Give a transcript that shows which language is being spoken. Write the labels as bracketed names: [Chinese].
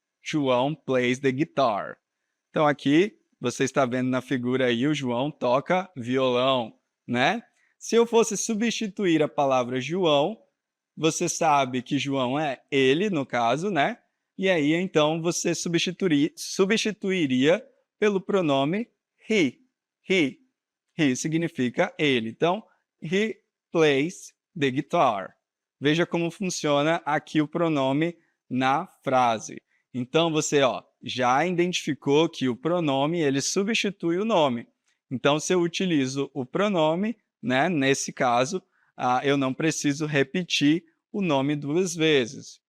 [English] João plays the guitar. [Portuguese] Então, aqui, você está vendo na figura aí, o João toca violão, né? Se eu fosse substituir a palavra João, você sabe que João é ele, no caso, né? E aí, então, você substituiria pelo pronome he. He. He significa ele. Então, [English] he plays the guitar. [Portuguese] Veja como funciona aqui o pronome na frase. Então, você já identificou que o pronome ele substitui o nome. Então, se eu utilizo o pronome, né, nesse caso, eu não preciso repetir o nome duas vezes.